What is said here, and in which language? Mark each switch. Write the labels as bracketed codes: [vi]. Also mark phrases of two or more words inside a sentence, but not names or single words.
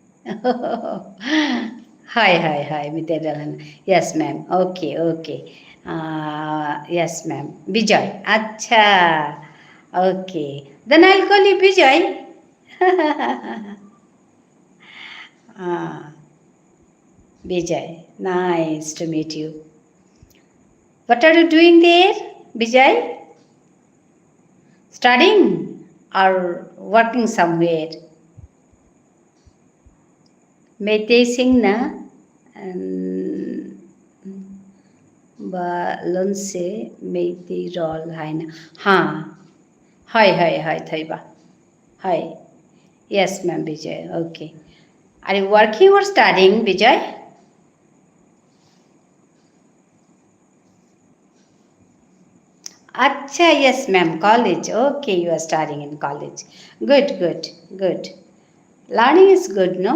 [en] Hi, Meitei rol hai na. Yes, ma'am. Okay. Yes, ma'am. Bijoy. Acha. Okay. Then I'll call you Bijoy. Bijoy. Nice to meet you. What are you doing there, Bijoy? Studying or working somewhere? Meitei sing na balon se Meitei rol hai na. Hi, Thaiba. Hi. Yes, ma'am, Bijoy. Okay. Are you working or studying, Bijoy? Acha, yes, ma'am, college. Okay, you are studying in college. Good. Learning is good, no?